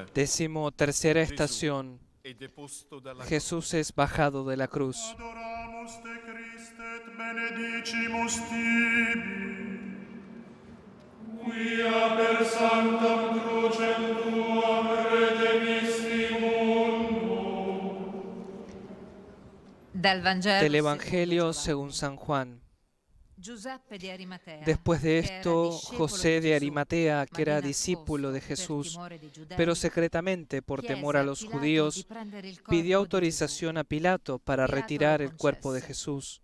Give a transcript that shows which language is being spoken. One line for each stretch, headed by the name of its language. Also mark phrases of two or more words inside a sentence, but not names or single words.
Spanish: 13ª estación. Jesús es bajado de la cruz.
Latin: Adoramus te Christe et benedicimus tibi, quia per sanctam crucem tuam redemisti mundo.
Spanish: Del Evangelio según San Juan. Después de esto, José de Arimatea, que era discípulo de Jesús, pero secretamente por temor a los judíos, pidió autorización a Pilato para retirar el cuerpo de Jesús.